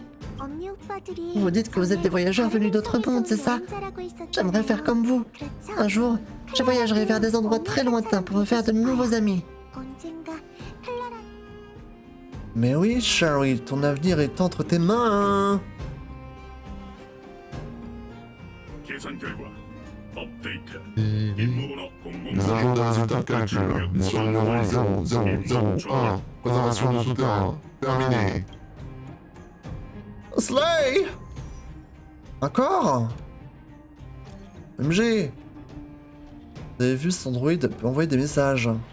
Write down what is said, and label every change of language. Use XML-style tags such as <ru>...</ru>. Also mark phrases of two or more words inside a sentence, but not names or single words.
<fr>Vous dites que vous êtes des voyageurs venus d'autres mondes, c'est ça? J'aimerais faire comme vous. Un jour, je voyagerai vers des endroits très lointains pour me faire de nouveaux amis. Mais oui, Shari, ton avenir est entre tes mains.</fr> <ko>계산 결과 업데이트.</ko> <fr>Les</fr> <ko>임무번호</ko> <fr>agents de résultats de calcul. Mission numéro 0001. Préservation du souterrain. Terminé. Slay! Encore? MG! Vous avez vu, cet Android peut envoyer des messages.</fr>